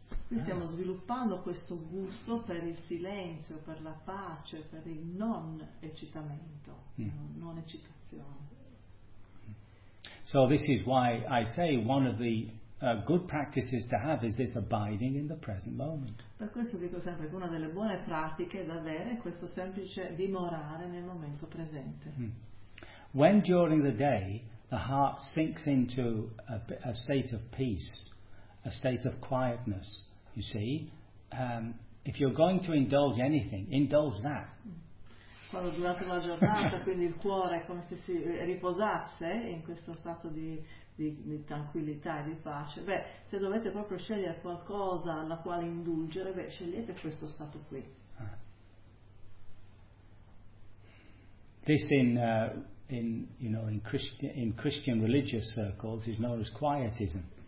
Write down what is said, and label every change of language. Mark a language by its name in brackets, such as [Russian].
[Italian] Qui stiamo sviluppando questo gusto per il silenzio, per la pace, per il non-eccitamento, non-eccitazione. [English] So this is why I say one of the good practices to have is this abiding in the present moment. [Italian] Per questo dico sempre che una delle buone pratiche da avere è questo semplice dimorare nel momento presente. Mm. [English] When during the day the heart sinks into a state of peace, a state of quietness, you see, if you're going to indulge anything, indulge that. [Italian] Quando durante la giornata, quindi il cuore è come se si riposasse in questo stato di tranquillità e di pace, beh, se dovete proprio scegliere qualcosa alla quale indulgere, beh, scegliete questo stato qui. [English] This in Christian religious circles is known as quietism.